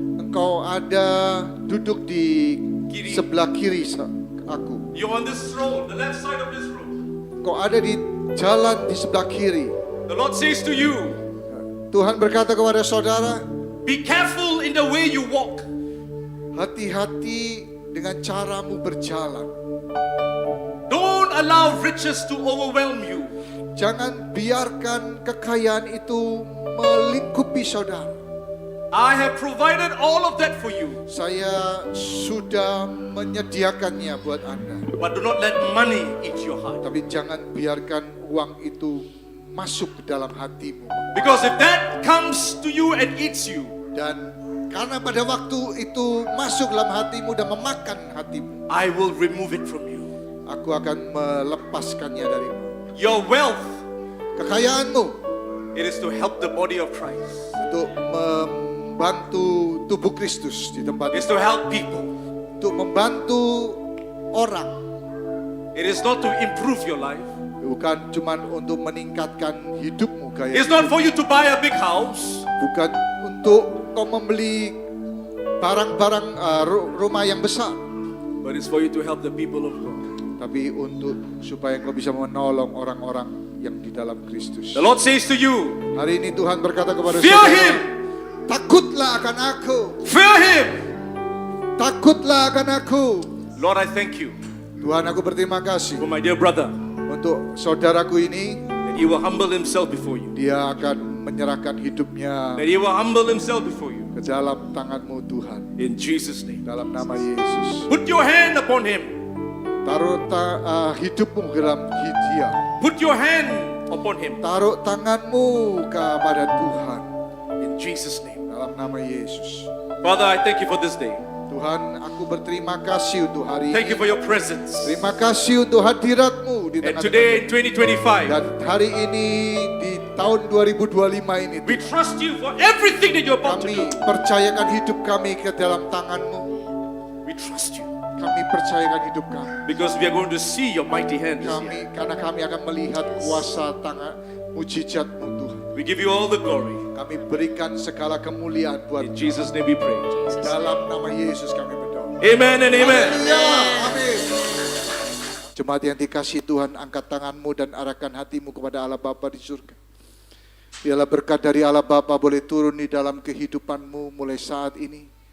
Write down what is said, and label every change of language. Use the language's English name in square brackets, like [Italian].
[Indonesian] engkau ada duduk di Kiri. sebelah kiri aku. [English] You're on this road, the left side of this road. [Indonesian] Engkau ada di jalan di sebelah kiri. [English] The Lord says to you, [Indonesian] Tuhan berkata kepada saudara, [English] be careful in the way you walk. [Indonesian] hati-hati dengan caramu berjalan. [English] Don't allow riches to overwhelm you. [Indonesian] Jangan biarkan kekayaan itu melingkupi saudara. [English] I have provided all of that for you. [Indonesian] Saya sudah menyediakannya buat Anda. [English] But do not let money eat your heart. [Indonesian] Tapi jangan biarkan uang itu masuk ke dalam hatimu. [English] Because if that comes to you and eats you, [Indonesian] Dan karena pada waktu itu masuk dalam hatimu dan memakan hatimu, [English] I will remove it from you. [Indonesian] aku akan melepaskannya darimu. [English] Your wealth, [Indonesian] Kekayaanmu [English] it is to help the body of Christ. [Indonesian] untuk membantu tubuh Kristus di tempat [English] It's [Indonesian] itu. [English] to help people. [Indonesian] Untuk membantu orang. [English] It is not to improve your life. [Indonesian] Bukan cuma untuk meningkatkan hidupmu, gaya [English] It's not [Indonesian] hidup. [English] for you to buy a big house. [Indonesian] Bukan untuk kau membeli barang-barang rumah yang besar, [English] But it's for you to help the people of God. [Indonesian] tapi untuk supaya kau bisa menolong orang-orang yang di dalam Kristus. [English] The Lord says to you, [Indonesian] Hari ini Tuhan berkata kepada [English] fear [Indonesian] saudara, [English] Him. [Indonesian] takutlah akan aku, [English] Fear Him. [Indonesian] takutlah akan aku. [English] Lord, I thank you [Indonesian] Tuhan, aku berterima kasih [English] for my dear brother, [Indonesian] untuk saudaraku ini. [English] that he will humble himself before you. [Indonesian] Dia akan menyerahkan hidupnya [English] That he will humble himself before you. [Indonesian] ke dalam tangan-Mu Tuhan. [English] In Jesus' name. [Indonesian] Dalam nama Yesus. [English] Put your hand upon him. [Indonesian] Taruh hidupmu ke dalam dia. [English] Put your hand upon him. [Indonesian] Taruh tanganmu kepada Tuhan. [English] In Jesus' name. [Indonesian] Dalam nama Yesus. [English] Father, I thank you for this day. [Indonesian] Tuhan, aku berterima kasih untuk hari [English] Thank you [Indonesian] ini. [English] for your presence. [Indonesian] Terima kasih untuk hadirat-Mu di [English] And [Indonesian] tengah-tengah. [English] today in 2025, [Indonesian] Dan hari ini di tahun 2025 ini, [English] we trust you for everything that you're about to [Indonesian] kami [English] do. [Indonesian] percayakan hidup kami ke dalam tangan-Mu. [English] We trust you [Indonesian] Kami percayakan hidup kami. [English] because we are going to see your mighty hand this year. [Indonesian] Karena kami akan melihat kuasa tangan mujizat-Mu Tuhan. [English] We give you all the glory. [Indonesian] Kami berikan segala kemuliaan buat [English] In Jesus' name we pray. [Indonesian] dalam nama Yesus kami berdoa. [English] Amen and amen. [Indonesian] Haleluya. Amin. Jemaat yang dikasihi Tuhan, angkat tanganmu dan arahkan hatimu kepada Allah Bapa di surga. Biarlah berkat dari Allah Bapa boleh turun di dalam kehidupanmu mulai saat ini.